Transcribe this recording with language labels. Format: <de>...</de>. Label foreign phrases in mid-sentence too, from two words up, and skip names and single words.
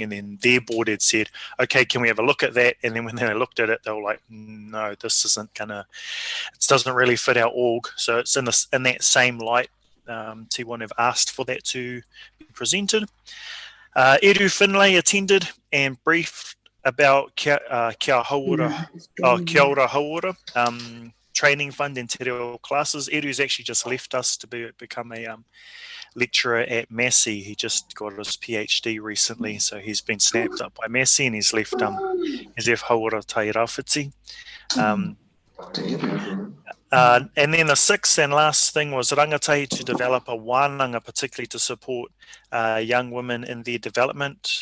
<en>And then their board had said, okay, can we have a look at that? And then when they looked at it, they were like, no, this isn't it doesn't really fit our org. So it's in that same light, T1 have asked for that to be presented. Eru Finlay attended and briefed about Kia Hauora, Hauora, training fund and</en> <mi>te reo</mi> <en>classes. Edu's actually just left us to become a lecturer at Massey. He just got his PhD recently, so he's been snapped up by Massey and he's left Hauora Tairāwhiti. And then the sixth and last thing was rangatahi to develop a wānanga, particularly to support young women in their development.</en>